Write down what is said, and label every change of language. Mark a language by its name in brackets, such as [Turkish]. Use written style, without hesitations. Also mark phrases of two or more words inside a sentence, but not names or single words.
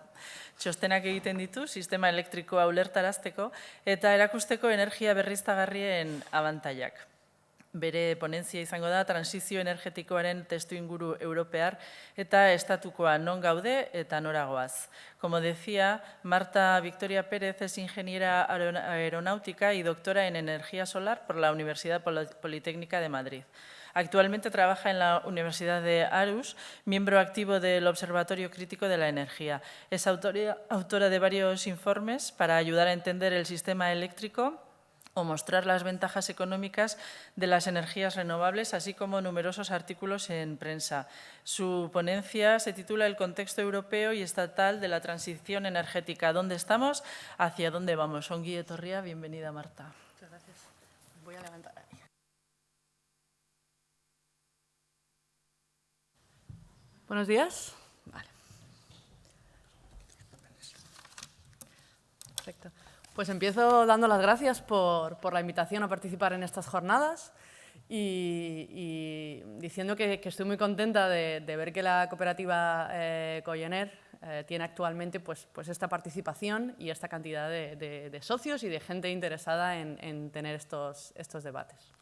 [Basque] Txostenak egiten ditu, sistema elektrikoa ulertarazteko eta erakusteko energia berriztagarrien abantailak. Bere ponentzia izango da transizio energetikoaren testuinguru europear eta estatukoa non gaude eta noragoaz. [Spanish] Como decía, Marta Victoria Pérez es ingeniera aeronáutica y doctora en energía solar por la Universidad Politécnica de Madrid. Actualmente trabaja en la Universidad de Aarhus, miembro activo del Observatorio Crítico de la Energía. Es autora de varios informes para ayudar a entender el sistema eléctrico o mostrar las ventajas económicas de las energías renovables, así como numerosos artículos en prensa. Su ponencia se titula El contexto europeo y estatal de la transición energética. ¿Dónde estamos? ¿Hacia dónde vamos? [Basque] Ongi etorria, [Spanish] bienvenida Marta. Muchas gracias. Voy a levantar ahí. Buenos días. Vale. Perfecto. Pues empiezo dando las gracias por la invitación a participar en estas jornadas y diciendo que estoy muy contenta de ver que la cooperativa Cogener tiene actualmente pues esta participación y esta cantidad de socios y de gente interesada en tener estos debates.